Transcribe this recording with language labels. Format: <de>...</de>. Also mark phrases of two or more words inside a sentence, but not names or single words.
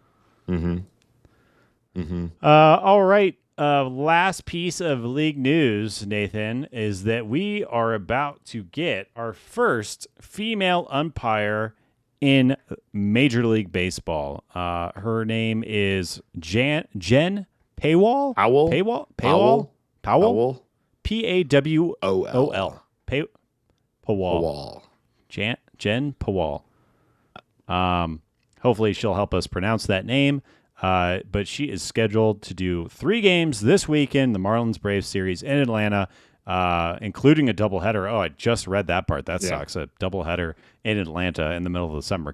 <en>All right. Last piece of league news, Nathan, is that we are about to get our first female umpire in Major League Baseball. Her name is Jen Pawol. Pawol. Pawol. Pawol. Jen Pawol. Hopefully she'll help us pronounce that name. But she is scheduled to do 3 games this weekend, the Marlins-Braves series in Atlanta, including a doubleheader. Oh, I just read that part. That sucks. A doubleheader in Atlanta in the middle of the summer.</en>